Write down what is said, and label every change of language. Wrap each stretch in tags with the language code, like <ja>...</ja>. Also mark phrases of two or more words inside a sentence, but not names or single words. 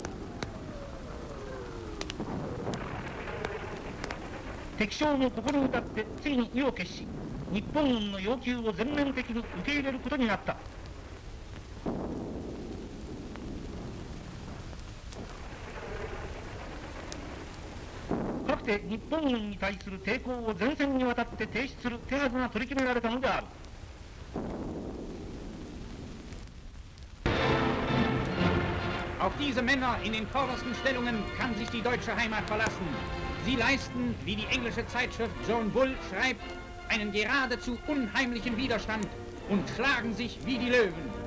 <ja>敵将のここに至ってついに意を決し、日本軍の要求を全面的に受け入れることになった。かくて日本軍に対する抵抗を前線にわたって提出する手はずが取り決められたのである。</ja> <de>Auf diese Männer in den vordersten Stellungen kann sich die deutsche Heimat verlassen. Sie leisten, wie die englische Zeitschrift John Bull schreibt, einen geradezu unheimlichen Widerstand und schlagen sich wie die Löwen.</de>